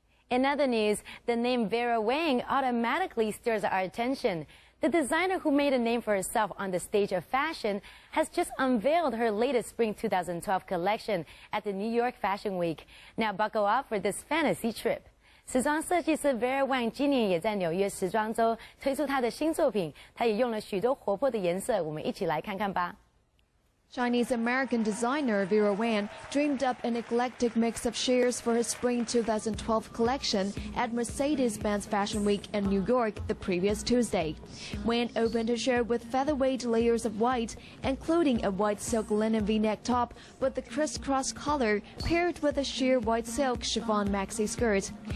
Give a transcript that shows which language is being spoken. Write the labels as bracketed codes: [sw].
[en] In other news, the name Vera Wang automatically stirs our attention. The designer who made a name for herself on the stage of fashion has just unveiled her latest spring 2012 collection at the New York Fashion Week. Now buckle up for this fantasy trip. [zh] 时装设计师 Vera Wang 今年也在纽约时装周推出她的新作品，她也用了许多活泼的颜色，我们一起来看看吧。 [en] Chinese-American designer Vera Wang dreamed up an eclectic mix of shades for her spring 2012 collection at Mercedes-Benz Fashion Week in New York the previous Tuesday. Wang opened her show with featherweight layers of white, including a white silk linen V-neck top with the crisscross collar paired with a sheer white silk chiffon maxi skirt.